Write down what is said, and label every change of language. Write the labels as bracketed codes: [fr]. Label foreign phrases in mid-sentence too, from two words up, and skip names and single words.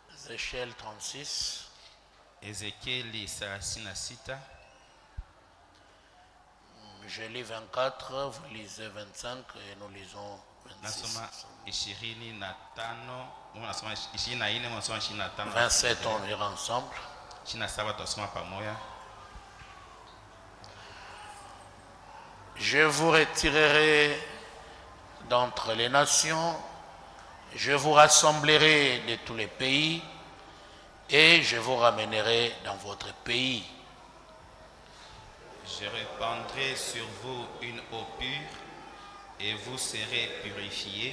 [fr] Ézéchiel 36. [sw] Ezekieli 36. [fr] Je lis 24, vous lisez 25 et nous lisons 26. [sw] Nasoma 25, mungu nasoma 24, mungu nasoma 25. [fr] 27 on lira ensemble. [sw] 27 tutasoma pamoja. [fr] Je vous retirerai d'entre les nations, je vous rassemblerai de tous les pays et je vous ramènerai dans votre pays. Je répandrai sur vous une eau pure et vous serez purifiés.